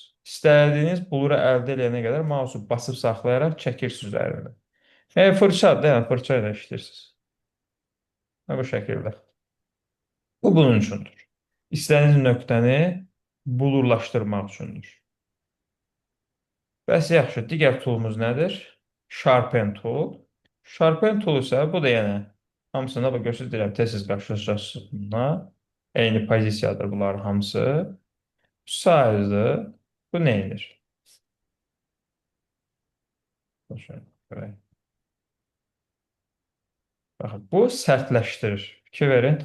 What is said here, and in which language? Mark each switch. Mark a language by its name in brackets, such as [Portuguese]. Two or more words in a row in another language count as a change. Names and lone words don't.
[Azerbaijani] İstədiyiniz buluru əldə edənə qədər mausu basıb saxlayaraq çəkirsiniz üzərindən. Fırçadır da, yəni fırça ilə işləyirsiniz. Bu şəkildə. Bu bunun üçündür. İstədiyiniz nöqtəni bulurlaşdırmaq üçündür. Bəs yaxşı, digər toolumuz nədir? [English] Sharpen tool. Sharpen tool [Azerbaijani] isə bu da yəni hamısında bax görürsüz deyirəm tez-tez qarşılaşacaqsınız bununla. Eyni pozisiyadır bunların hamısı. Size'dır. Bu neydir? Şöyle görək. Baxın, bu sərtləşdirir. Fikir verin.